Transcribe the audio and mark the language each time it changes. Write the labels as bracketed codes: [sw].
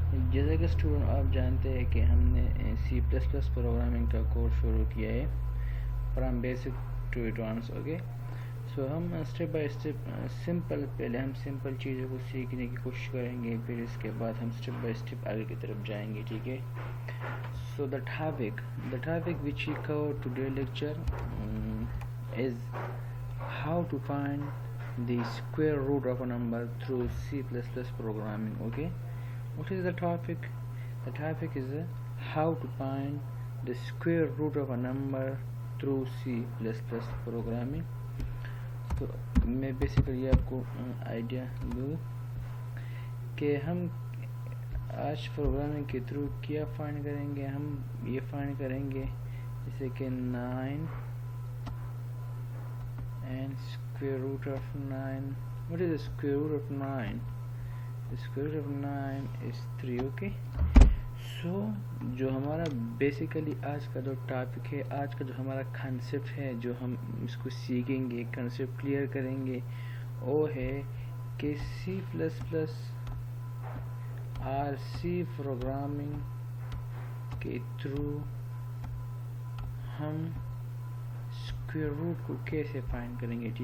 [ur] جیسا کہ اسٹوڈنٹ آپ جانتے ہیں کہ ہم نے سی پلس پلس پروگرامنگ کا کورس شروع کیا ہے from basic to advance. Okay, سو ہم اسٹیپ بائی اسٹیپ پہلے ہم سمپل چیزوں کو سیکھنے کی کوشش کریں گے, پھر اس کے بعد ہم اسٹیپ بائی اسٹیپ آگے کی طرف جائیں گے. [en] ٹھیک ہے, so the topic which we cover today lecture is how to find the square root of a number through C++ programming. Okay, what is the topic? The topic is how to find the square root of a number through C++ programming. [ur] تو میں basically آپ کو idea دوں کہ ہم آج programming کے through کیا فائنڈ کریں گے. ہم یہ فائنڈ کریں گے جیسے کہ 9 [en] and square root of 9. What is the square root of 9? The square root of 9 is 3. [ur] Okay, so جو ہمارا بیسیکلی آج کا جو ٹاپک ہے, آج کا جو ہمارا کنسیپٹ ہے, جو ہم اس کو سیکھیں گے, کنسیپٹ کلیئر کریں گے, وہ ہے کہ سی پلس پلس اور سی پروگرامنگ کے تھرو ہم اسکوائر روٹ کو کیسے فائنڈ کریں گے.